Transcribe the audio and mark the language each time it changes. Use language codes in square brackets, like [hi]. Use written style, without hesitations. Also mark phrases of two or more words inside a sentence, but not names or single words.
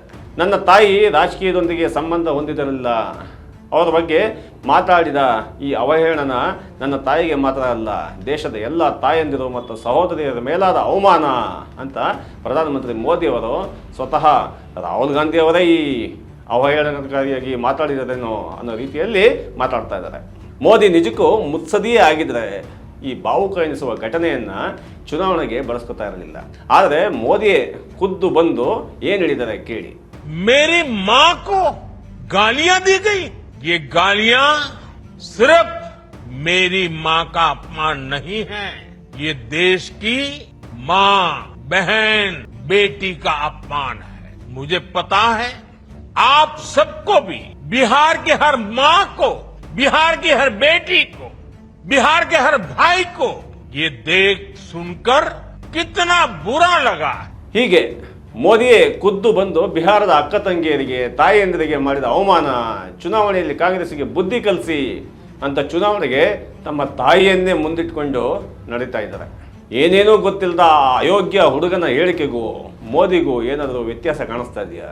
[kn] ನನ್ನ ತಾಯಿ ರಾಜಕೀಯದೊಂದಿಗೆ ಸಂಬಂಧ ಹೊಂದಿದರಿಲ್ಲ, ಅವರ ಬಗ್ಗೆ ಮಾತಾಡಿದ ಈ ಅವಹೇಳನ ನನ್ನ ತಾಯಿಗೆ ಮಾತ್ರ ಅಲ್ಲ, ದೇಶದ ಎಲ್ಲ ತಾಯಂದಿರು ಮತ್ತು ಸಹೋದರಿಯರ ಮೇಲಾದ ಅವಮಾನ ಅಂತ ಪ್ರಧಾನಮಂತ್ರಿ ಮೋದಿ ಅವರು ಸ್ವತಃ ರಾಹುಲ್ ಗಾಂಧಿ ಅವರೇ ಈ ಅವಹೇಳನಕಾರಿಯಾಗಿ ಮಾತಾಡಿದರೇನೋ ಅನ್ನೋ ರೀತಿಯಲ್ಲಿ ಮಾತಾಡ್ತಾ ಇದ್ದಾರೆ. ಮೋದಿ ನಿಜಕ್ಕೂ ಮುತ್ಸದಿಯೇ ಆಗಿದ್ರೆ ಈ ಭಾವುಕ ಎನಿಸುವ ಘಟನೆಯನ್ನು ಚುನಾವಣೆಗೆ ಬಳಸ್ಕೊತಾ ಇರಲಿಲ್ಲ. ಆದರೆ ಮೋದಿಯೇ ಖುದ್ದು ಬಂದು ಏನು ಹೇಳಿದ್ದಾರೆ ಕೇಳಿ. [hi] मेरी मां को गालियां दी गई। ये गालियां सिर्फ मेरी मां का अपमान नहीं है, ये देश की मां, बहन, बेटी का अपमान है। मुझे पता है आप सबको भी, बिहार की हर मां को, बिहार की हर बेटी को, बिहार के हर भाई को ये देख सुनकर कितना बुरा लगा। [kn] ಹೀಗೆ ಮೋದಿಯೇ ಖುದ್ದು ಬಂದು ಬಿಹಾರದ ಅಕ್ಕ ತಂಗಿಯರಿಗೆ, ತಾಯಿಯಂದಿರಿಗೆ ಮಾಡಿದ ಅವಮಾನ, ಚುನಾವಣೆಯಲ್ಲಿ ಕಾಂಗ್ರೆಸ್ಗೆ ಬುದ್ಧಿ ಕಲಿಸಿ ಅಂತ ಚುನಾವಣೆಗೆ ತಮ್ಮ ತಾಯಿಯನ್ನೇ ಮುಂದಿಟ್ಕೊಂಡು ನಡೀತಾ ಇದ್ದಾರೆ. ಏನೇನೂ ಗೊತ್ತಿಲ್ಲದ ಅಯೋಗ್ಯ ಹುಡುಗನ ಹೇಳಿಕೆಗೂ ಮೋದಿಗೂ ಏನಾದರೂ ವ್ಯತ್ಯಾಸ ಕಾಣಿಸ್ತಾ ಇದೆಯಾ?